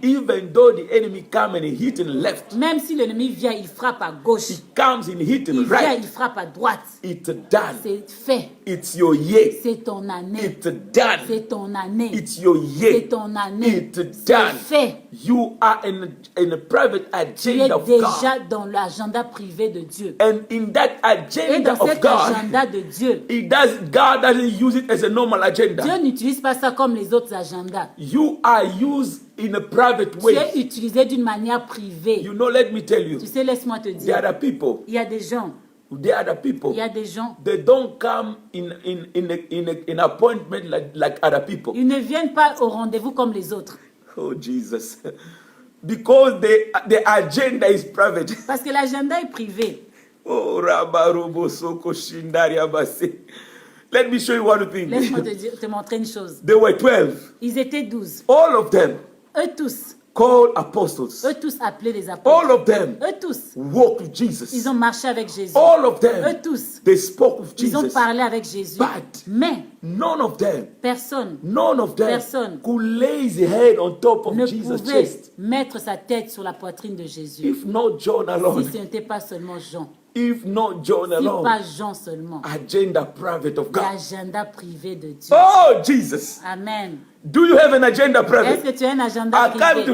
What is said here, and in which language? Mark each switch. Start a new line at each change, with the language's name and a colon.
English: Even though the enemy come and hit in left,
French: Même si l'ennemi vient, il frappe à gauche.
English: he comes and hit in
French: Il vient,
English: right,
French: il frappe à droite.
English: it's done.
French: C'est fait.
English: It's your year.
French: C'est ton année.
English: It's done.
French: C'est ton année.
English: It's your
French: C'est
English: year.
French: ton année.
English: It's
French: C'est
English: done.
French: fait.
English: You are in a private
French: Tu es
English: agenda of
French: déjà
English: God.
French: dans l'agenda privé de Dieu.
English: And in that
French: Et dans
English: agenda of
French: cet
English: God,
French: agenda de Dieu,
English: God doesn't use it as a normal agenda.
French: Dieu n'utilise pas ça comme les autres agendas.
English: You are used in a private
French: Tu
English: way.
French: es utilisé d'une manière privée.
English: You know, let me tell you,
French: Tu sais, laisse-moi te
English: there
French: dire,
English: are people,
French: il y a des gens,
English: people,
French: il y a des gens,
English: they don't come in appointment like other people.
French: ils ne viennent pas au rendez-vous comme les autres.
English: Oh, Jesus. Because the agenda is private.
French: Parce que l'agenda est privé. Oh, Rabarobo Soko Shindari Abase.
English: Let me show you one thing.
French: Laisse-moi te montrer une chose.
English: There were 12.
French: Ils étaient 12.
English: All of them
French: Eux tous.
English: called apostles.
French: Eux tous appelés les
English: All
French: apôtres.
English: of them
French: Eux tous.
English: walked with Jesus.
French: Ils ont marché avec Jésus.
English: All of
French: Eux
English: them,
French: tous.
English: they spoke with
French: Ils ont
English: Jesus.
French: parlé avec Jésus.
English: But
French: Mais
English: none of them
French: personne
English: Personne could lay his head on top of
French: ne
English: Jesus'
French: pouvait
English: chest.
French: mettre sa tête sur la poitrine de Jésus.
English: If not John
French: Si
English: alone,
French: ce n'était pas seulement Jean.
English: if not John
French: Si
English: alone,
French: pas Jean seulement.
English: agenda private of God.
French: L'agenda privé de Dieu.
English: Oh, Jesus. Amen. Do you have an agenda
French: Est-ce
English: private?
French: que tu as un agenda
English: I come to